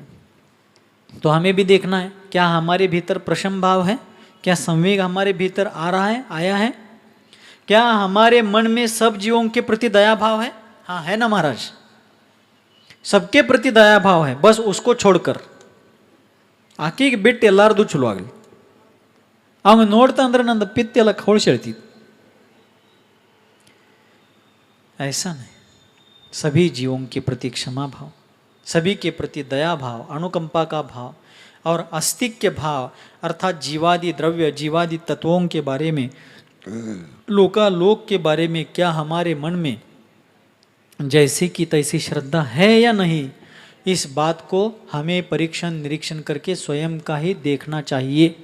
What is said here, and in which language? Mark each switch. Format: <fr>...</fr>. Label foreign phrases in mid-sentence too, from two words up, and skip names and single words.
<hi>तो हमें भी देखना है क्या हमारे भीतर प्रशम भाव है, क्या संवेग हमारे भीतर आ रहा है, आया है, क्या हमारे मन में सब जीवों के प्रति दया भाव है? हाँ है ना महाराज? सबके प्रति दया भाव है, बस उसको छोड़कर आखिಗೆ</hi> <kn>ಬಿಟ್ಟು ಎಲ್ಲಾರದು ಚಲೋ ಆಗಲಿ. ಅವನು ನೋಡ್ತಾ ಅಂದ್ರೆ ನಂದು ಪಿತ್ತ ಎಲ್ಲ ಖೋಳ್ಸೆಳ್ತಿ.</kn> <hi>ऐसा नहीं, सभी जीवों के प्रति क्षमा भाव, सभी के प्रति दया भाव, अनुकंपा का भाव और अस्तित्व भाव अर्थात जीवादि द्रव्य जीवादि तत्वों के बारे में, लोकालोक के बारे में क्या हमारे मन में जैसे कि तैसी श्रद्धा है या नहीं, इस बात को हमें परीक्षण निरीक्षण करके स्वयं का ही देखना चाहिए.</hi>